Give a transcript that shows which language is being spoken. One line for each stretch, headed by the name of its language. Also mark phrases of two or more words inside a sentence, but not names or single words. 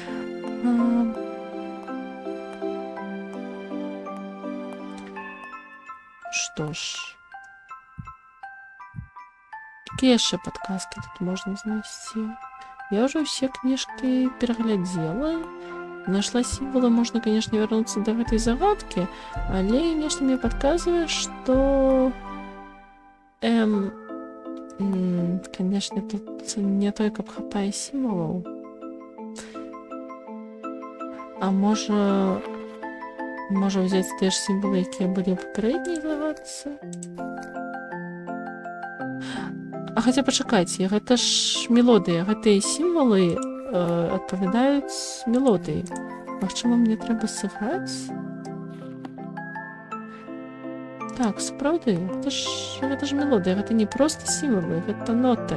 Belarusian: Што ж. Какие яшчэ подказки тут можна знайсці?
Russian: Я уже все книжки переглядела. Нашла символы, можно, конечно, вернуться до этой загадки, але нечто мне подсказывает, что... конечно, тут не только хапае символов. А может взять те ж символы, які были
Ukrainian: в попередній загадці?
Belarusian: А хотя пачакайце, гэта ж мелодыя, гэтыя сімвалы адпавядаюць мелодыі. Магчыма, мне трэба сыграць? Так, сапраўды, гэта ж мелодыя, гэта не проста сімвалы, гэта ноты.